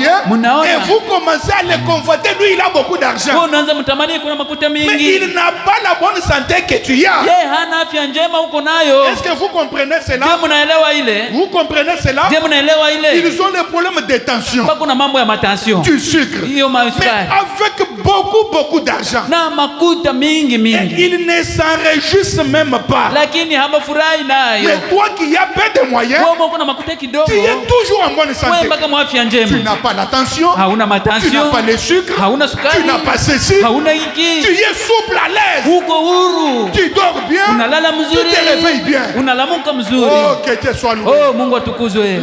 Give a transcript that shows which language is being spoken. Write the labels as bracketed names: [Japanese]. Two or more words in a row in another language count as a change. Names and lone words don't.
[French] Et vous commencez à le convoiter. Lui, il a beaucoup d'argent, mais il n'a pas la bonne santé que tu as. Est-ce que vous comprenez cela? Vous comprenez cela? Ils ont le problème de tension, du sucre. Mais avec beaucoup d'argent. [Lingala] Na makuta mingi. [French] Et ils ne s'en réjouissent même pas. [Swahili] Lakini hawafurahi nayo. [French] Mais toi qui as peu de moyens, tu es toujours en bonne santé. Tu n'as pas l'attention, tu n'as pas le sucre, tu n'as pas ceci, tu es souple à l'aise, tu dors bien, tu te réveilles bien. Oh, que Dieu soit loué.